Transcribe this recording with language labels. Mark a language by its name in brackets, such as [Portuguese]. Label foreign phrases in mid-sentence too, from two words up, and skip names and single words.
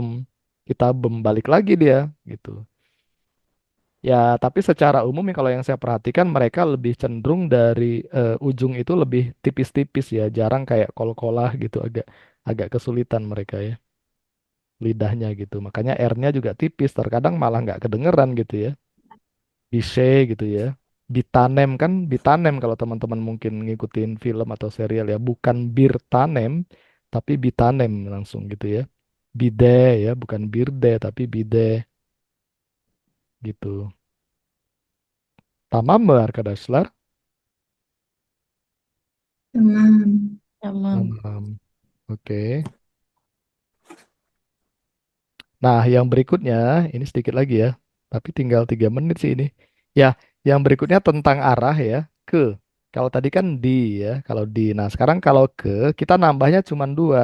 [Indonesian] Kitabem balik lagi dia gitu. Ya, tapi secara umum ya kalau yang saya perhatikan mereka lebih cenderung dari ujung itu lebih tipis-tipis ya, jarang kayak kol-kolah gitu, agak agak kesulitan mereka ya lidahnya gitu. Makanya R-nya juga tipis, terkadang malah nggak kedengeran gitu ya. Bise gitu ya. Bitanem kan bitanem kalau teman-teman mungkin ngikutin film atau serial ya, bukan bir tanem tapi bitanem langsung gitu ya. Bide ya, bukan birde tapi bide gitu. [Turkish] Tamam mı arkadaşlar? [Indonesian] Tamam. Emang. Tamam. Oke. Nah, yang berikutnya, ini sedikit lagi ya. Tapi tinggal 3 menit sih ini. Ya, yang berikutnya tentang arah ya. Ke. Kalau tadi kan di ya. Kalau di. Nah, sekarang kalau ke, kita nambahnya cuma dua.